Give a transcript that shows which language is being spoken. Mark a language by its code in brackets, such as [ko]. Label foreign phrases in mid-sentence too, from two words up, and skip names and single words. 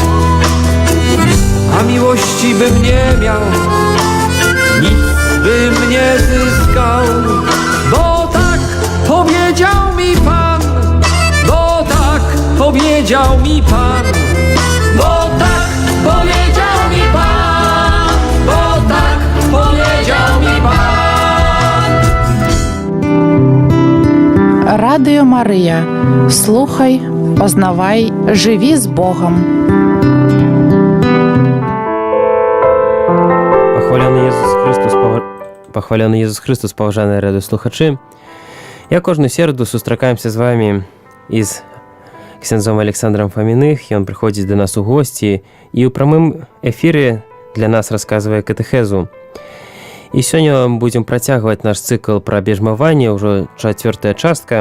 [pl] A miłości bym nie miał, nic bym nie zyskał, bo tak powiedział mi Pan, bo tak powiedział mi Pan, bo tak powiedział mi Pan, bo tak powiedział mi Pan. [uk] Радіо Марія. Слухай, познавай, живи з Богом. [be] Пахваляны Єсус Христос, паважаныя радыёслухачы. Я кожную сераду сустракаемся з вами і з ксяндзом Александром Фаміных. Ён прыходзіць да нас у госці і ў прамым эфіры для нас расказвае катэхезу. І сёння будзем працягваць наш цыкл пра абмежаванне, ўжо 4-я частка.